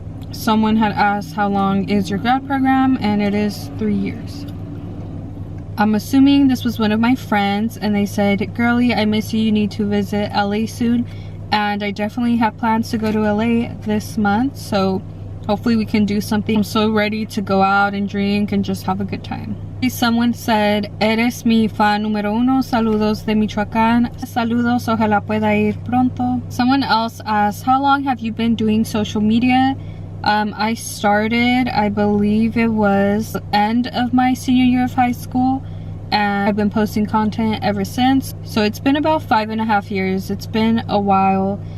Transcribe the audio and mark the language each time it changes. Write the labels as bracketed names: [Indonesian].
[English] Someone had asked how long is your grad program, and it is 3 years. I'm assuming this was one of my friends, and they said, girly, I miss you, you need to visit LA soon. And I definitely have plans to go to LA this month, so hopefully we can do something. I'm so ready to go out and drink and just have a good time. Someone said, [Spanish] eres mi fan número uno, saludos de Michoacán, saludos, ojalá pueda ir pronto. [English] Someone else asked, how long have you been doing social media? I started, I believe it was end of my senior year of high school, and I've been posting content ever since. So it's been about 5.5 years. It's been a while.